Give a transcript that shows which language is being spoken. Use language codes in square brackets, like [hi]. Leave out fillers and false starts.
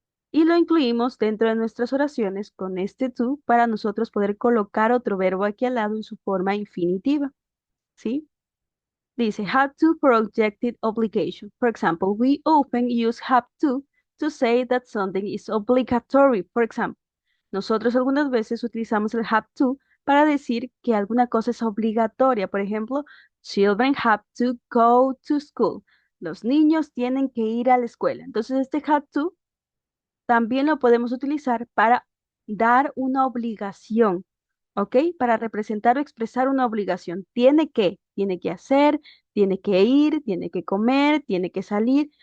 [es] Y lo incluimos dentro de nuestras oraciones con este to para nosotros poder colocar otro verbo aquí al lado en su forma infinitiva. ¿Sí? [en] Dice have to for objective obligation. For example, we often use have to say that something is obligatory. [es] For example, nosotros algunas veces utilizamos el have to para decir que alguna cosa es obligatoria. Por ejemplo, [en] children have to go to school. [es] Los niños tienen que ir a la escuela. Entonces, este have to también lo podemos utilizar para dar una obligación, ¿ok? Para representar o expresar una obligación. Tiene que hacer, tiene que ir, tiene que comer, tiene que salir.